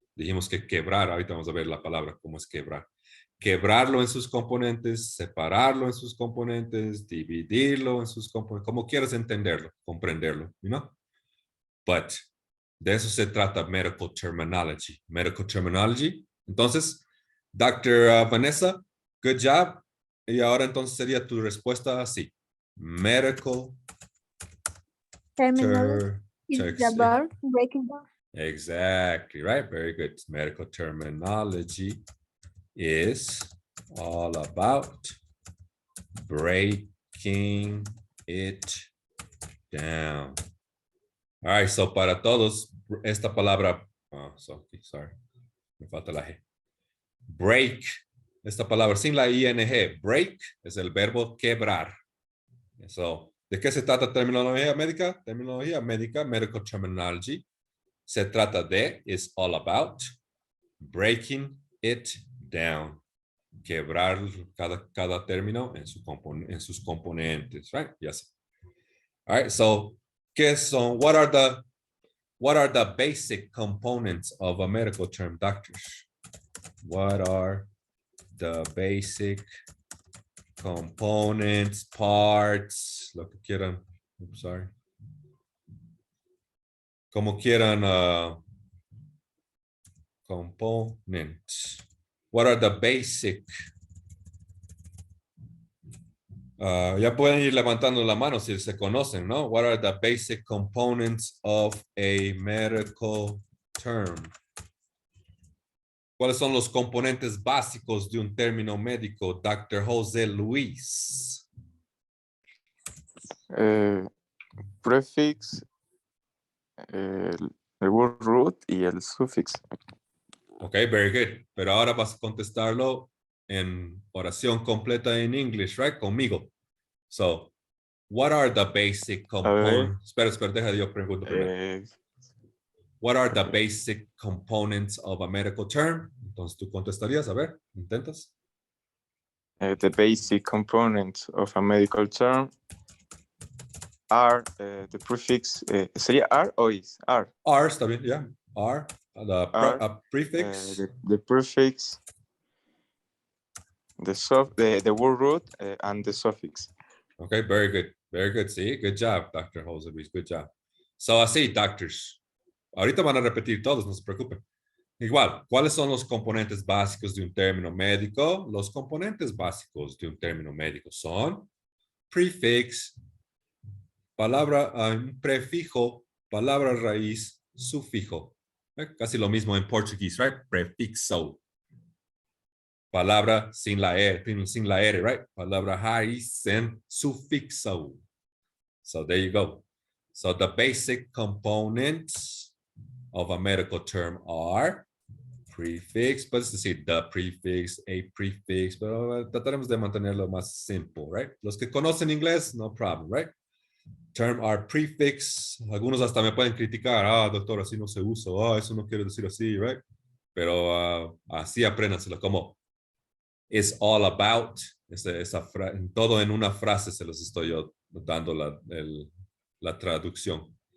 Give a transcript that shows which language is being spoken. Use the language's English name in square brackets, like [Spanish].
[Spanish] Dijimos que quebrar, ahorita vamos a ver la palabra, cómo es quebrar. Quebrarlo en sus componentes, separarlo en sus componentes, dividirlo en sus componentes, como quieras entenderlo, comprenderlo, [English] you know? [Spanish] But de eso se trata medical terminology. [English] Medical terminology. [Spanish] Entonces, [English] Dr. Vanessa, good job. [Spanish] Y ahora entonces sería tu respuesta así. [English] Medical Terminology is about breaking down. Exactly, right? Very good. Medical terminology is all about breaking it down. All right, so [Spanish] para todos, esta palabra, [English] sorry, [Spanish] me falta la G. Break, esta palabra sin la ING, break es el verbo quebrar. So, ¿de qué se trata terminología médica? Terminología médica, medical terminology, se trata de, [English] is all about, breaking it down. [Spanish] Quebrar cada término en sus componentes, [English] right? Yes. All right, so, what are the basic components of a medical term, doctors? What are the basic components, parts, [Spanish] lo que quieran, [English] oops, sorry. [Spanish] Como quieran, components. [English] What are the basic? [Spanish] Ya pueden ir levantando la mano si se conocen, ¿no? [English] What are the basic components of a medical term? [Spanish] ¿Cuáles son los componentes básicos de un término médico, Dr. José Luis? [English] Prefix, el word root y el suffix. Okay, very good. [Spanish] Pero ahora vas a contestarlo en oración completa en English, [English] right? [Spanish] Conmigo. [English] So, what are the basic components? [Spanish] Espera, deja yo pregunto primero. [English] What are the basic components of a medical term? [Spanish] Entonces tú contestarías, a ver, intentas. [English] The basic components of a medical term are the prefix, [Spanish] ¿sería R o [English] is? R. R, [Spanish] está bien, [English] yeah. R, the prefix. The prefix, the word root, and the suffix. Okay, very good. Very good. See, good job, Dr. Jose Luis. Good job. [Spanish] So así, doctors. Ahorita van a repetir todos, no se preocupen. Igual, ¿cuáles son los componentes básicos de un término médico? Los componentes básicos de un término médico son prefix, palabra, prefijo, palabra raíz, sufijo. Casi lo mismo en portugués, [English] right? [Spanish] Prefixo. Palabra sin la R, right? Palabra raíz en sufixo. [English] So there you go. So the basic components of a medical term are [Spanish] prefix, puedes decir [English] the prefix, a prefix, [Spanish] pero trataremos de mantenerlo más simple, right? Los que conocen inglés, [English] no problem, right? Term are prefix. [Spanish] Algunos hasta me pueden criticar, doctor, así no se usa, eso no quiere decir así, [English] right? [Spanish] Pero así apréndanselo como [English] it's all about, [Spanish] todo en una frase se los estoy yo dando la traducción.